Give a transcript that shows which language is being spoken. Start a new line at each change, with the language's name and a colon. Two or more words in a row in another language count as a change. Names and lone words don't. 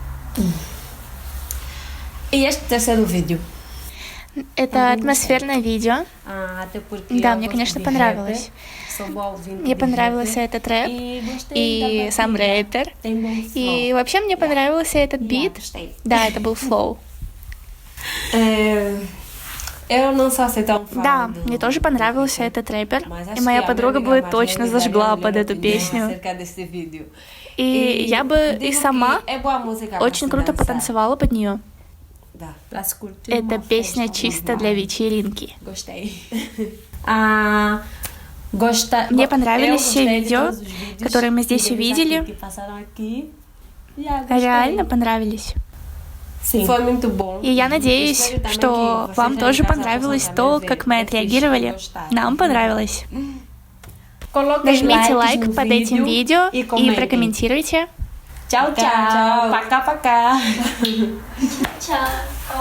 Portuguese: E este terceiro vídeo?
Russian: Это атмосферное видео.
Portuguese: Até porque
Russian: Да,
Portuguese: eu
Russian: мне,
Portuguese: gosto
Russian: конечно,
Portuguese: de
Russian: понравилось.
Portuguese: rap, sou boa ouvinte
Russian: Мне
Portuguese: de
Russian: понравился
Portuguese: rap,
Russian: этот рэп
Portuguese: e gostei
Russian: и
Portuguese: da
Russian: сам
Portuguese: batida.
Russian: рэпер.
Portuguese: Tem bom flow.
Russian: И вообще мне понравился этот бит.
Portuguese: Gostei.
Russian: Да, это был флоу.
Portuguese: Eu não sou assim tão fã
Russian: Да,
Portuguese: do-
Russian: мне тоже понравился этот рэпер.
Portuguese: Mas acho
Russian: И моя
Portuguese: que a
Russian: подруга
Portuguese: minha
Russian: бы
Portuguese: amiga
Russian: точно
Portuguese: Marlene
Russian: зажгла
Portuguese: daria a
Russian: под
Portuguese: melhor
Russian: эту
Portuguese: opinião
Russian: песню.
Portuguese: acerca desse vídeo.
Russian: И я бы и
Portuguese: digo
Russian: сама
Portuguese: que é boa música pra
Russian: очень
Portuguese: se
Russian: круто
Portuguese: dançar.
Russian: потанцевала под нее.
Portuguese: Dá, pra se curtir
Russian: Это
Portuguese: uma
Russian: песня
Portuguese: festa
Russian: чисто
Portuguese: normal.
Russian: для вечеринки.
Portuguese: Gostei.
Russian: Мне понравились все
Portuguese: de
Russian: видео,
Portuguese: todos os vídeos
Russian: которые мы здесь
Portuguese: que
Russian: увидели.
Portuguese: aqui, que passaram aqui. Gostei.
Russian: Реально понравились.
Portuguese: Sim. Foi muito bom.
Russian: И я надеюсь,
Portuguese: Espero também
Russian: что
Portuguese: que
Russian: вам
Portuguese: vocês
Russian: тоже
Portuguese: em casa
Russian: понравилось
Portuguese: possam
Russian: то,
Portuguese: também
Russian: как
Portuguese: ver
Russian: мы
Portuguese: esses
Russian: отреагировали.
Portuguese: e gostar.
Russian: Нам понравилось.
Portuguese: Coloquem
Russian: Нажмите
Portuguese: likes
Russian: лайк
Portuguese: no
Russian: под этим видео и и
Portuguese: comentem.
Russian: прокомментируйте.
Portuguese: Tchau, tchau.
Russian: Пока-пока. Чао.